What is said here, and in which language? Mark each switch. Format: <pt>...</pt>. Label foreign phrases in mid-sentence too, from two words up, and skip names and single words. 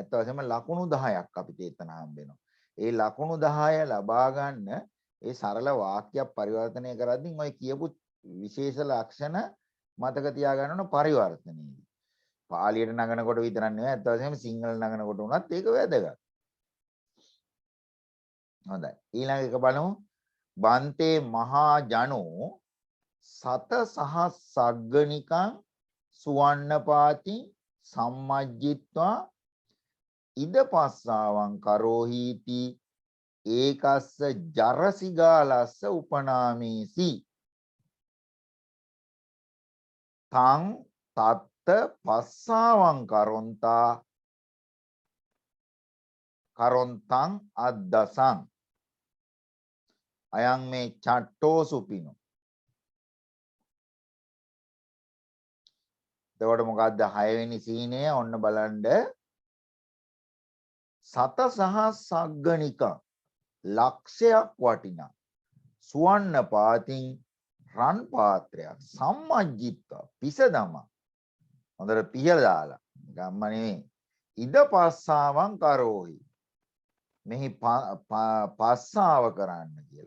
<si>ඇත්ත වශයෙන්ම ලකුණු 10ක් අපිට එතන හම්බ වෙනවා. ඒ ලකුණු 10 ලබා ගන්න ඒ සරල වාක්‍යයක් පරිවර්තනය කරද්දී ඔය කියපු විශේෂ ලක්ෂණ මතක තියාගන්න ඕන පරිවර්තනයේදී. පාලියට නගනකොට විතරක් නෙවෙයි ඇත්ත වශයෙන්ම සිංහල නගනකොට උනත් ඒක වැදගත්. හොඳයි. ඊළඟ එක බලමු.</si> <pi>බන්තේ මහා ජනෝ සත සහස්සග්ගනිකං සුවන්නපාති සම්මජ්ජිත්වා ඉද පස්සාවං කරෝහීති ඒකස්ස ජරසිගාලස්ස උපනාමේසි තං තත්ත පස්සාවං කරොන්තං අද්දසං අයං මේ චට්ටෝ සුපිනු.</pi> <si>එතකොට මොකද්ද 6 වෙනි සීනය ඔන්න බලන්න.</si> <pi>සත සහ සග්ගනික</pi> <si>ලක්ෂයක් වටිනා</si> <pi>සුවන්න පාතින්</pi> <si>රන් පාත්‍රයක් සම්මජ්ජිත්ව පිස දමා හොඳට පිහලා දාලා ගම්ම නෙමෙයි</si> <pi>ඉද පස්සාවං කරෝහි</pi> <si>මෙහි පස්සාව කරන්න කියලා.</si>